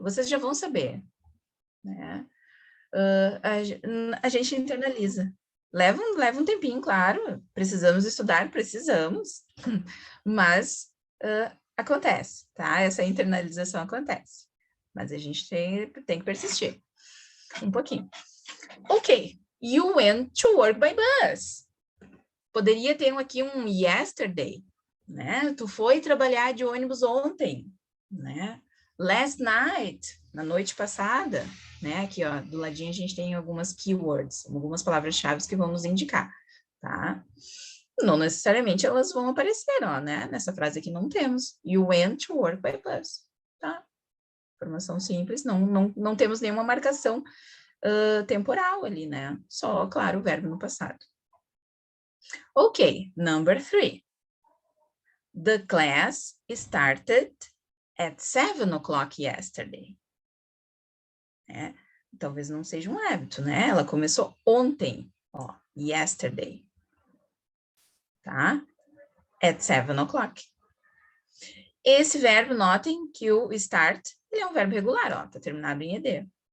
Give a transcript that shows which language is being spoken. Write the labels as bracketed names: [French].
[Portuguese] Vocês já vão saber, né? A gente internaliza. Leva um tempinho, claro, precisamos estudar, precisamos, mas acontece, tá? Essa internalização acontece, mas a gente tem que persistir um pouquinho. [English] Ok, you went to work by bus. [Portuguese] Poderia ter aqui um yesterday, né? Tu foi trabalhar de ônibus ontem, né? [English] Last night, [Portuguese] na noite passada, né? Aqui, ó, do ladinho a gente tem algumas keywords, algumas palavras-chave que vão nos indicar, tá? Não necessariamente elas vão aparecer, ó, né? Nessa frase aqui não temos. [English] You went to work by bus, tá? [Portuguese] Informação simples, não temos nenhuma marcação temporal ali, né? Só, claro, o verbo no passado. Ok, number 3. [English] The class started at 7 o'clock yesterday. [Portuguese] Talvez não seja um hábito, né? Ela começou ontem, ó, yesterday. Tá? [English] At 7 o'clock. [Portuguese] Esse verbo, notem que o start, ele é um verbo regular, ó, tá terminado em ed.